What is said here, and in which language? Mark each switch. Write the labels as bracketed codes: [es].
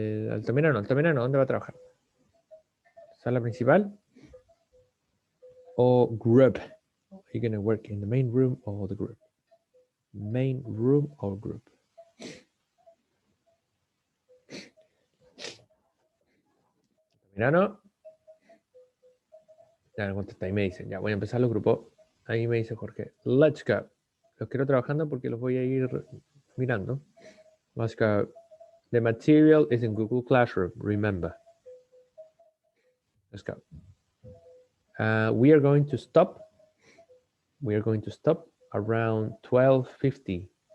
[es] Altamirano, ¿dónde va a trabajar? ¿Sala principal? ¿O group? [en] Are you going to work in the main room or the group? Main room or group? [es] Altamirano. Ya me contesta y me dicen, ya voy a empezar los grupos. Ahí me dice Jorge, [en] let's go. [es] Los quiero trabajando porque los voy a ir mirando. [en] Let's go. The material is in Google Classroom, remember. Let's go. We are going to stop. We are going to stop around 12:50.